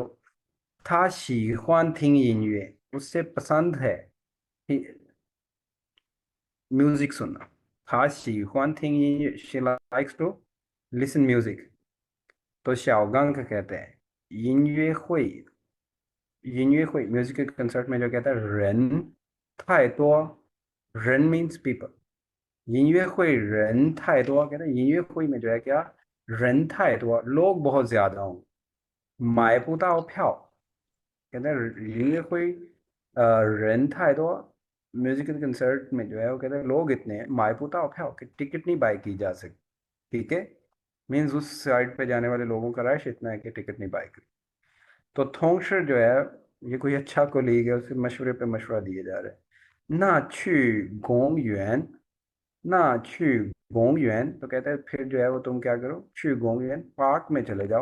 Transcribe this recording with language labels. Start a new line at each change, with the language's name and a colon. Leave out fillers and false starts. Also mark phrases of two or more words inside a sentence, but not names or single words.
Chinese: 她喜欢听音乐,
Hindi: उससे पसंद है म्यूजिक सुनना।
Chinese: 她喜欢听音乐,
English: she likes to listen music.
Hindi: तो शाओगांग का कहते हैं
Chinese: 音乐会，音乐会
Hindi: म्यूजिकल कंसर्ट में जो कहता है
Chinese: 人太多,
Hindi: रेन
English: means people,
Chinese: 音乐会人太多
Hindi: कहते हैं 音乐会 में जो है क्या,
Chinese: 人太多
Hindi: लोग बहुत ज्यादा हों।
Chinese: 买不到票
Hindi: कहते हैं
Chinese: 音乐会人太多,
Hindi: म्यूजिकल कंसर्ट में जो है वो कहते हैं लोग इतने हैं,
Chinese: 买不到票
Hindi: कि टिकट नहीं बाय की जा सकती। ठीक है, मीन्स उस साइड पे जाने वाले लोगों का रश इतना है कि टिकट नहीं बाय की। तो थोंगशर जो है ये कोई अच्छा कोलीग है, उसे मशवरे पे मशवरा दिए जा रहे हैं।
Chinese: 那去公园，那去公园,
Hindi: तो कहते हैं फिर जो है वो तुम क्या करो,
Chinese: 去公园
Hindi: पार्क में चले जाओ।